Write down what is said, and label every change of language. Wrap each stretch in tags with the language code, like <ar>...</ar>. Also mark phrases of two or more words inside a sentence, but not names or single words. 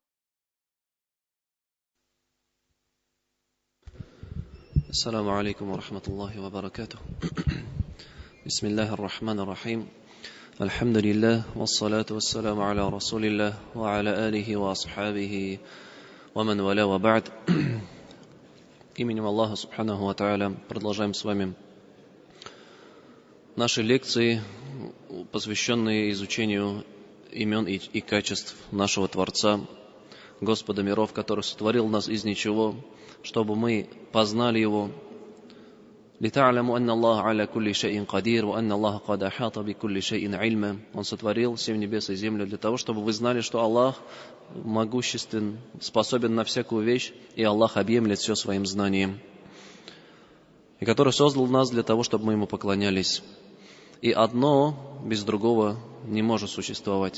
<ar>السلام عليكم ورحمة الله وبركاته. بسم الله الرحمن الرحيم. الحمد لله والصلاة والسلام على رسول الله وعلى آله وأصحابه ومن والاه وبعد.</ar> <ru>Именем Аллаха</ru> <ar>سبحانه وتعالى</ar> <ru>продолжаем с вами наши лекции, посвященные изучению имен и качеств нашего Творца, Господа миров, который сотворил нас из ничего, чтобы мы познали Его.</ru> <ar>لِتَعْلَمُوا أَنَّ اللَّهَ عَلَى كُلِّ شَيْءٍ قَدِيرٌ وَأَنَّ اللَّهَ قَدْ أَحَاطَ بِكُلِّ شَيْءٍ عِلْمًا.</ar> <ru>Он сотворил семь небес и землю для того, чтобы вы знали, что Аллах могуществен, способен на всякую вещь, и Аллах объемлет все своим знанием. И который создал нас для того, чтобы мы Ему поклонялись. И одно без другого не может существовать.</ru>